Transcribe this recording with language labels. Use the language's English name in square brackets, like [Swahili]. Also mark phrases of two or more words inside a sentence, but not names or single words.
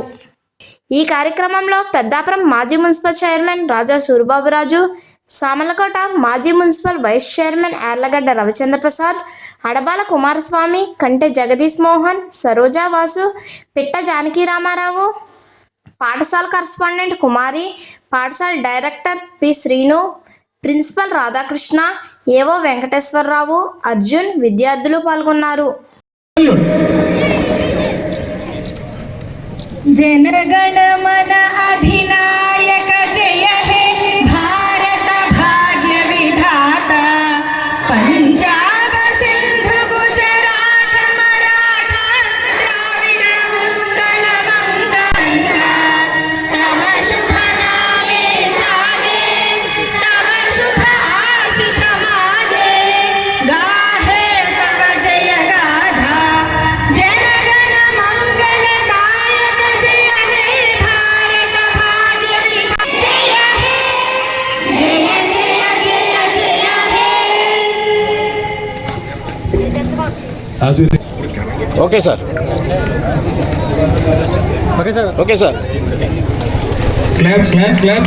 [Telugu] ఈ కార్యక్రమంలో పెద్దాపురం మాజీ మున్సిపల్ చైర్మన్ రాజా సూరిబాబురాజు, సామర్లకోట మాజీ మున్సిపల్ వైస్ చైర్మన్ యార్లగడ్డ రవిచంద్ర ప్రసాద్, అడబాల కుమారస్వామి, కంటె జగదీష్ మోహన్, సరోజా వాసు, పిట్ట జానకి రామారావు, పాఠశాల కరస్పాండెంట్ కుమారి, పాఠశాల డైరెక్టర్ పి శ్రీను, ప్రిన్సిపల్ రాధాకృష్ణ, ఏవో వెంకటేశ్వరరావు, అర్జున్ విద్యార్థులు పాల్గొన్నారు. [Bangla] জনগণ মন অধিনায়ক জয় হে ভারত ভাগ্য বিধাতা পঞ্জাব সিন্ধু গুজরাট মারাঠা দ্রাবিড় উৎকল বঙ্গ তব শুভ নামে জাগে তব শুভ আশিস মাগে গাহে তব জয় গাথা জনগণ মঙ্গল [English] okay sir. క్లాప్.